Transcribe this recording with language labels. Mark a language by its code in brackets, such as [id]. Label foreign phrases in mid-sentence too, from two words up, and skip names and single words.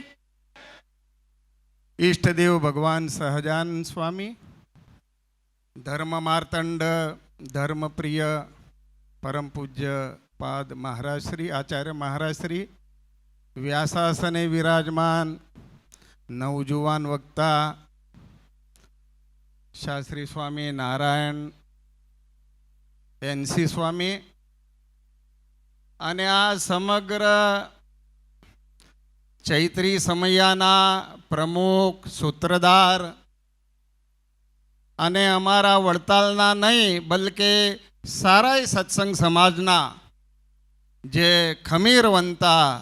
[gu] ઇષ્ટદેવ ભગવાન સહજાનંદ સ્વામી, ધર્મ માર્તંડ, ધર્મ પ્રિય, પરમ પૂજ્ય પાદ મહારાજ શ્રી આચાર્ય મહારાજ શ્રી વ્યાસાસને વિરાજમાન નવજુવાન વક્તા શાસ્ત્રી સ્વામી નારાયણ એનસી સ્વામી અને આ સમગ્ર ચૈત્રી સમયાના પ્રમુખ સૂત્રધાર અને અમારા વડતાલના નહીં બલકે સારાય સત્સંગ સમાજના જે ખમીરવંતા